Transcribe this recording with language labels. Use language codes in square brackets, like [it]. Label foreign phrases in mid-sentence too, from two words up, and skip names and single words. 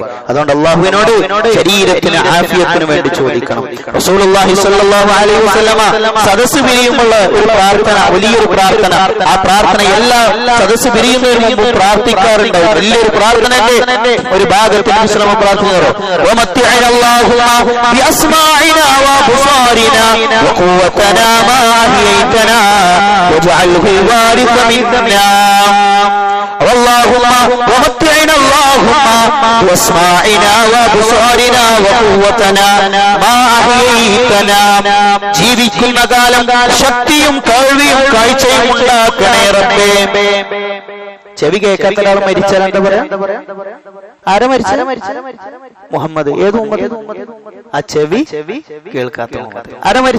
[ml] അതുകൊണ്ട് അള്ളാഹുവിനോട് ശരീരത്തിന് ആഫിയത്തിന് വേണ്ടി ചോദിക്കണം. [ar] رسول الله صلى الله عليه وسلم [ml] സദസ്സ് പിരിയുമ്പോൾ ഒരു പ്രാർത്ഥന, വലിയൊരു പ്രാർത്ഥന, ആ പ്രാർത്ഥന എല്ലാ സദസ്സ് പിരിയുന്നതിന് മുമ്പ് പ്രാർത്ഥിക്കാറുണ്ടാവും. വലിയൊരു പ്രാർത്ഥനന്റെ ഒരു ഭാഗത്തിൽ വിശ്രമ പ്രാർത്ഥനയോ [ar] واجعله الوارث منا اللهم ومتعنا اللهم واسماعنا وابصارنا وقوتنا ما احييتنا. [ml] ജീവിക്കുന്ന കാലം ശക്തിയും കഴിവും കാഴ്ചയും ഉണ്ടാക്കണേ റബ്ബേ. ചെവി കേൾക്കാത്ത ഒരാൾ മരിച്ചാൽ എന്താ പറയാ? ആരാ മരിച്ച? മുഹമ്മദ്. ഏത് മുഹമ്മദ്? ആ ചെവി കേൾക്കാത്ത മുഹമ്മദ്. ആരാ മരിച്ച?